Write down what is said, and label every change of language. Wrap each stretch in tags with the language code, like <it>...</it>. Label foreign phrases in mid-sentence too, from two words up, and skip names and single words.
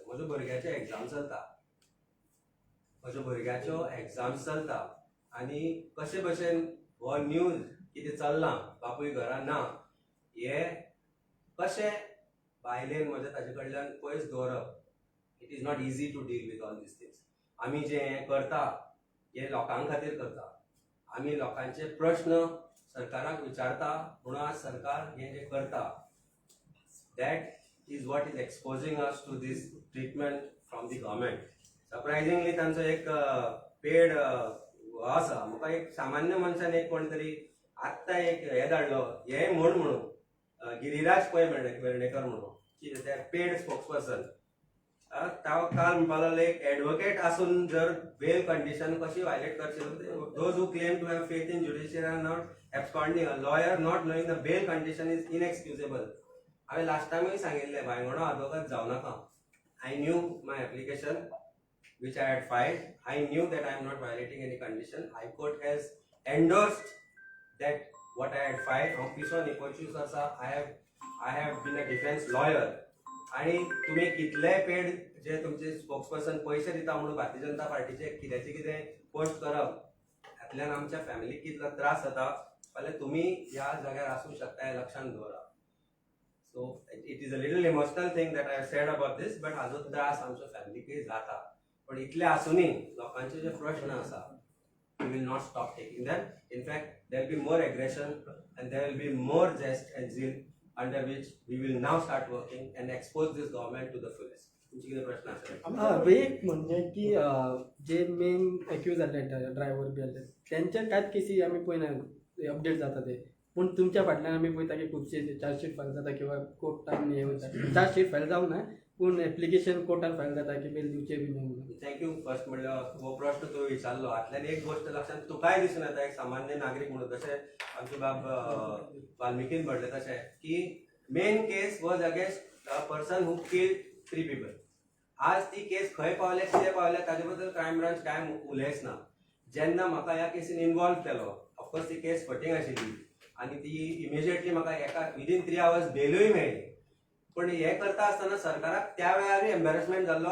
<kok>म्हज्या भुरग्याचे एग्जाम्स चलता आणि कशे भशेन हो न्यूज कितें चल्लां बापूय घरा ना हे कशें बायलेन म्हज्या ताजे कडल्यान पयस दवरप.</kok> <en>It is not easy to deal with all these things.</en> <kok>आमी जे हें करता हे लोकां खातीर करता, आमी लोकांचे प्रश्न सरकाराक विचारता म्हणून आज सरकार हें जें करता</kok> <en>that is what is exposing us to this treatment from the government.</en> <kok>सरप्रायझिंगली तांचो एक पेड आसा. म्हाका एक सामान्य मनशान एक कोण तरी आत्ता एक हे धाडलो, हे म्हणून गिरिराज पै वेर्णेकर म्हणून ते</kok> <en>paid spokesperson.</en> <kok>काल म्हणपाक लागलो एक एडवोकेट आसून जर</kok> <en>bail condition</en> <kok>कशी वायलेट करची.</kok> <en>Those who claim to have faith in judiciary are not absconding. A lawyer not knowing the bail condition is inexcusable.</en> <kok>हांवें लास्ट टायमूय सांगिल्लें भायगणो आदवोगाद जावं नाका.</kok> <en>I knew my application which I had filed. I knew that I am not violating any condition. High Court has endorsed that what I had filed. Piso Nipochus asa I have been a defense lawyer.</en> <kok>आणि तुम्ही कितले पेड जे तुमचे स्पोक्सपर्सन पैसे दिता म्हणून भारतीय जनता पार्टीचे कितें पोस्ट करप हातल्यान आमच्या फॅमिलीक कितलो त्रास जाता फाल्यां तुम्ही ह्या जाग्यार आसूं शकता हे लक्षांत दवरा.</kok> <en>So it is a little emotional thing that I said about this, but हाजो त्रास आमच्या फॅमिलीकय जाता.</en> <kok>पण इतले आसूनय लोकांचे जे प्रश्न आसा</kok> <en>we will not stop taking them. In fact, there will be more aggression and there will be more zest and zeal under which we will now start working and expose this government to the fullest.</en> <mr>तुमचे किती प्रश्न असेल?</mr> <kok>एक म्हणजे की जे</kok> <en>main accused</en> <kok>जाले ड्रायव्हर बी जाले त्यांच्या कांयच केसी आमी पळयना अपडेट जाता ते. पूण तुमच्या फाटल्यान आमी पळयता की खुबशे</kok> <en>chargesheet file</en> <kok>जाता किंवा कोर्टान हे वयता.</kok> <en>chargesheet file</en> <kok>जावं ना पूण एप्लिकेशन कोर्टान फायल जाता की बेल दिवचे बी न्हू म्हणून. थँक्यू. फर्स्ट म्हणल्यार हो प्रश्न तुवें विचारलो हातल्यान एक गोष्ट लक्षांत तुकाय दिसून येता एक सामान्य नागरीक म्हणून जशें आमचे बाब वाल्मिकीन म्हणलें तशें की</kok> <en>main case was against a person who killed 3 people.</en> <kok>आज ती केस खंय पावल्या कितें पावल्या ताजे बद्दल</kok> <en>crime branch</en> <kok>कांय उलयच ना. जेन्ना म्हाका ह्या केसीन इन्वॉल्व केलो ऑफकोर्स ती केस फटींग आशिल्ली आनी ती इमिजिएटली म्हाका एका</kok> <en>within 3 hours</en> <kok>बेलूय मेळ्ळी. पण हे करता आसतना सरकाराक त्या वेळारूय एम्बेरसमेंट जाल्लो.</kok>